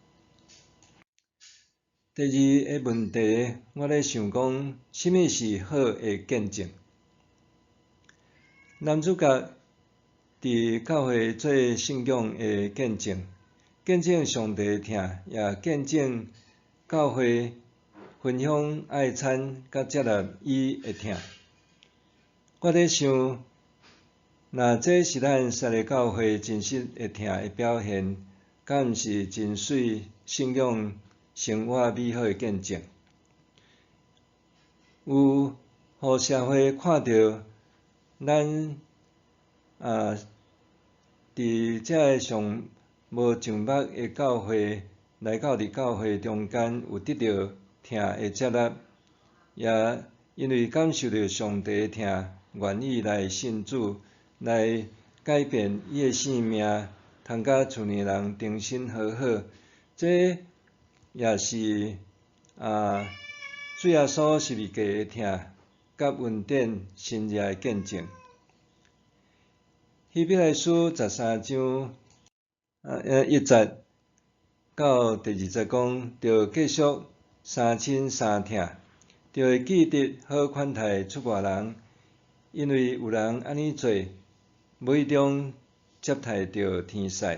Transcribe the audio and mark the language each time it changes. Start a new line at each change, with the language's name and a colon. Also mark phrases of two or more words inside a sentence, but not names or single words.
Min Nan Chinese: 第二个问题，我咧想讲，什么是好的见证？男主角伫教会做信仰的见证，见证上帝的疼，也见证教会分享爱餐，甲接纳伊的疼。我咧想，若这是咱实个教会真实的疼的表现，敢毋是真水信仰生活美好的见证？有互社会看到咱伫遮个上无上目的教会，来到伫教会中间有得到疼的接纳，也因为感受到上帝的疼，愿意来信主，来改变伊的性命，通甲厝里人重新和好。这也是主耶稣十字架的疼，甲恩典新约的见证。希伯来书13章1节到第2节讲，着继续相亲相疼，着会记得好款待出外人，因为有人安尼做，无意中接待着天使。